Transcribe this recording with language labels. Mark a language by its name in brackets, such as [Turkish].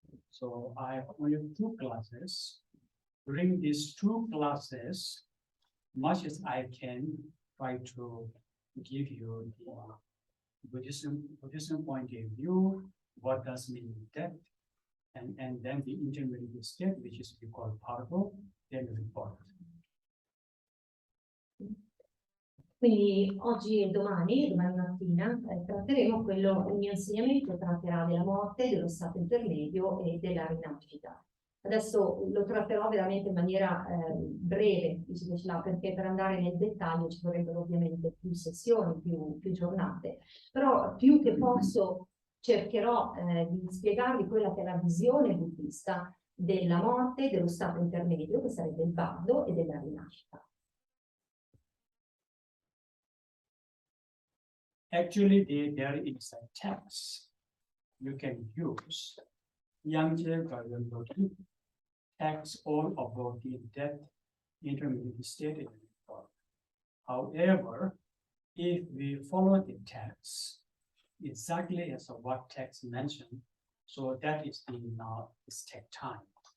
[English] So I have only 2 classes. During these 2 classes, much as I can try to give you the Buddhism point of view, what does mean death, and then the intermediate state, which is we call Bardo, then rebirth. [Italian] Quindi oggi e domani mattina, tratteremo quello, il mio insegnamento tratterà della morte, dello stato intermedio e della rinascita. Adesso lo tratterò veramente in maniera breve, perché per andare nel dettaglio ci vorrebbero ovviamente più sessioni, più giornate. Però più che posso cercherò di spiegarvi quella che è la visione buddista della morte, dello stato intermedio, che sarebbe il Bardo, e della rinascita. [English] Actually, there is a text you can use. Yangje Garyanboti text all about the death, intermediate state, and rebirth. However, if we follow the text exactly as what text mentioned, so that is the it's take time.